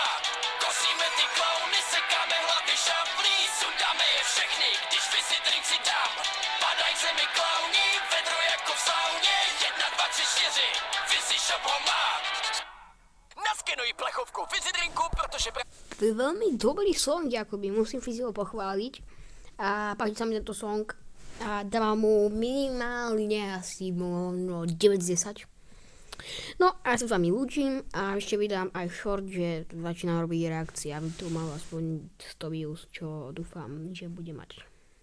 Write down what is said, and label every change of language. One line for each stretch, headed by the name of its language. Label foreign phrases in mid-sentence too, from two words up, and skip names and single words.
Czech: Kosíme ty klauny, sekáme hlavy šablí, sundáme je všechny, když Fizzy drink si dám. Padaj zemi klauni, vedro jako v sauně, 1, 2, 3, 4, Fizzy shop ho má. Naskenuj plechovku Fizzy drinku, protože
Slovak: To je veľmi dobrý song, akoby musím Fizzyho pochváliť. A páči sa mi tento song. A dávam mu minimálne asi možno 9 z 10. No a ja sa s vami lúčim a ešte vydám aj short, že začínam robiť reakcie, aby to malo aspoň 100 views, čo dúfam, že bude mať.